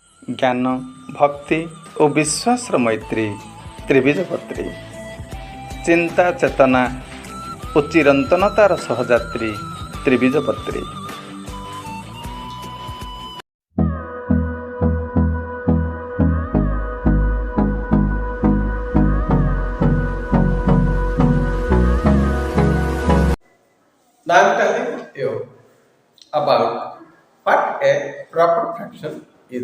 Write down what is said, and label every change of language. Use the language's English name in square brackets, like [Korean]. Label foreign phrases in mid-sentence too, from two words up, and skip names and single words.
[Odia] ଜ୍ଞାନ, ଭକ୍ତି ଓ ବିଶ୍ୱାସର ମୈତ୍ରୀ ତ୍ରିବୀଜପତ୍ରୀ। ଚିନ୍ତା, ଚେତନା ଓ ଚିରନ୍ତନତାର ସହଯାତ୍ରୀ ତ୍ରିବୀଜପତ୍ରୀ। [English] Now I am telling you about what a proper fraction is.